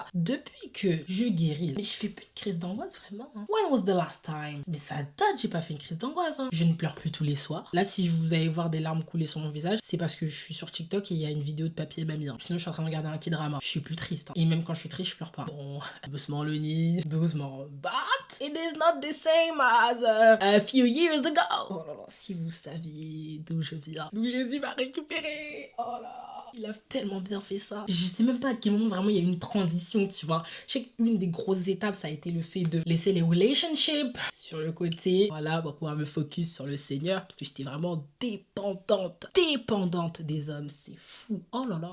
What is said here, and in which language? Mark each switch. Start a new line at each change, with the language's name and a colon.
French: Depuis que je guéris, mais je fais plus de crise d'angoisse vraiment. Hein.
English: When was the last time?
French: Mais ça date, j'ai pas fait une crise d'angoisse. Hein. Je ne pleure plus tous les soirs. Là, si vous allez voir des larmes couler sur mon visage, c'est parce que je suis sur TikTok et il y a une vidéo de Papy et Mamie. Hein. Sinon, je suis en train de regarder un K-drama. Je suis plus triste. Hein. Et même quand je suis triste, je pleure pas. Bon, doucement le nid, doucement.
English: But it is not the same as a few years ago.
French: Oh là là, si vous saviez d'où je viens, d'où Jésus m'a récupéré. Oh là, il a tellement bien fait ça. Je sais même pas à quel moment vraiment il y a eu une transition, tu vois. Je sais qu'une des grosses étapes, ça a été le fait de laisser les relationships sur le côté, voilà, pour pouvoir me focus sur le Seigneur, parce que j'étais vraiment dépendante des hommes, c'est fou. Oh là là.